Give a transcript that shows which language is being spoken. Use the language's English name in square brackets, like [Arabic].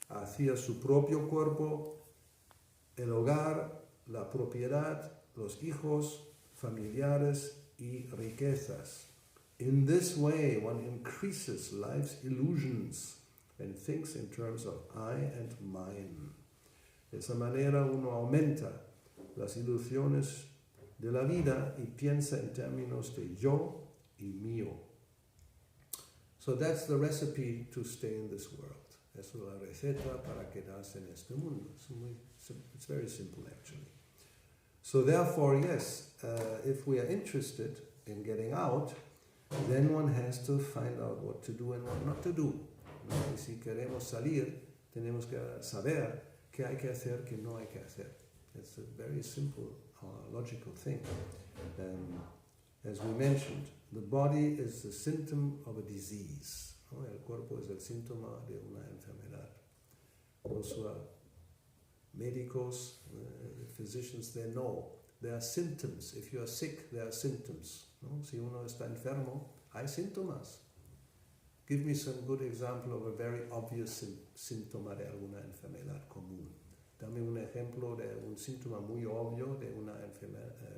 [Spanish] hacia su propio cuerpo, el hogar, la propiedad, los hijos, familiares y riquezas. [English] In this way, one increases life's illusions and thinks in terms of I and mine. [Spanish] De esa manera uno aumenta las ilusiones de la vida y piensa en términos de yo y mío. [English] So that's the recipe to stay in this world. [Spanish] Es la receta para quedarse en este mundo. [English] It's very simple actually. So therefore, yes, if we are interested in getting out, then one has to find out what to do and what not to do. [Spanish] ¿No? Y si queremos salir, tenemos que saber qué hay que hacer, qué no hay que hacer. [English] It's a very simple, logical thing. As we mentioned, the body is the symptom of a disease. [Spanish] ¿No? El cuerpo es el síntoma de una enfermedad. [English] Those who are médicos, physicians, they know there are symptoms. If you are sick, there are symptoms. [Spanish] ¿No? Si uno está enfermo, hay síntomas. [English] Give me some good example of a very obvious [Spanish] síntoma de alguna enfermedad común. Dame un ejemplo de un síntoma muy obvio de una enfermedad.